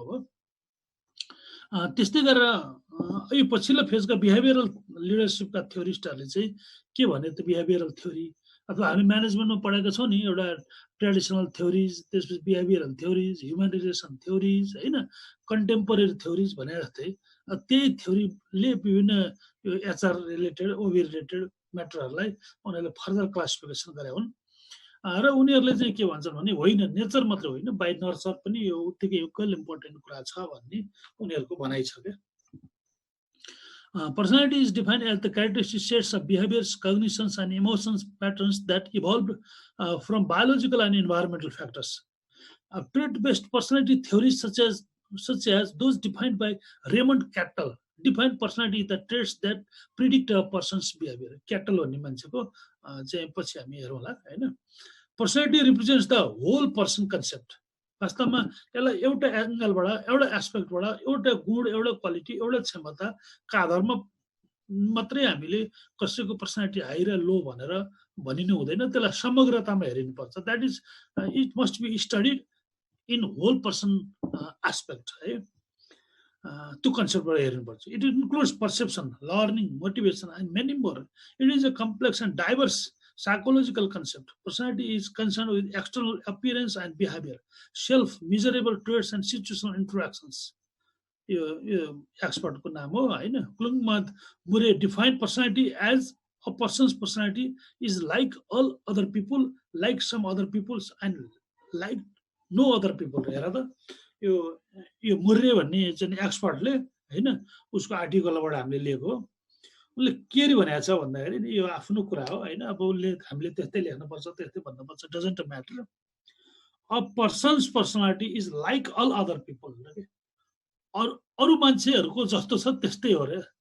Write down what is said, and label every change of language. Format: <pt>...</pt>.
<ne>अब त्यस्तै गरेर यो पछिल्लो फेजका बिहेभियरल लिडरसिपका थ्योरिस्टहरूले चाहिँ के भने त बिहेभियरल थ्योरी अथवा हामी म्यानेजमेन्टमा पढेका छौँ नि, एउटा ट्रेडिसनल थ्योरिज, त्यसपछि बिहेभियरल थ्योरिज, ह्युमेनिटेसन थ्योरिज होइन, कन्टेम्पोरेरी थ्योरिज भने जस्तै त्यही थ्योरीले विभिन्न यो एचआर रिलेटेड ओबी रिलेटेड म्याटरहरूलाई उनीहरूले फर्दर क्लासिफिकेसन गरे हुन्। र उनीहरूले चाहिँ के भन्छन् भने होइन, नेचर मात्रै होइन, बाई नर्चर पनि यो उत्तिकै इक्वल इम्पोर्टेन्ट कुरा छ भन्ने उनीहरूको भनाइ छ क्या।</ne> <en>Personality is defined as the characteristic sets of behaviors, cognitions, and emotions patterns that evolved from biological and environmental factors. Trait-based personality theories such as those defined by Raymond Cattell define personality the traits that predict a person's behavior.</en> <ne>Cattell भन्ने मान्छेको चाहिँ पछि हामी हेरौँला हैन।</ne> <en>Personality represents the whole person concept.</en> <ne>वास्तवमा यसलाई एउटा एंगलबाट, एउटा एस्पेक्टबाट, एउटा गुण, एउटा क्वालिटी, एउटा क्षमताका आधारमा मात्रै हामीले कसैको पर्सनालिटी हाई र लो भनेर भनिनु हुँदैन, त्यसलाई समग्रतामा हेरिनुपर्छ।</ne> <en>that is it must be studied in whole person aspect</en> <ne>है, त्यो कन्सेप्टबाट हेर्नुपर्छ।</ne> <en>It includes perception, learning, motivation and many more. It is a complex and diverse psychological concept. Personality is concerned with external appearance and behavior, self, measurable traits and situational interactions.</en> <ne>Expert ko naam ho haina.</ne> <en>Klungmat Murray defined personality as a person's personality is like all other people, like some other people's, and like no other people.</en> <ne>हेर यो Murray भन्ने चाहिँ एक्सपर्टले हैन उसको आर्टिकलबाट हामीले लिएको। उसले के रे भनेको छ भन्दाखेरि नि यो आफ्नो कुरा हो हैन। अब उसले हामीले त्यस्तै लेख्नुपर्छ, त्यस्तै भन्नुपर्छ,</ne> <en>Doesn't matter. A person's personality is like all other people.</en> <ne>अरू मान्छेहरूको जस्तो छ त्यस्तै हो रे।</ne>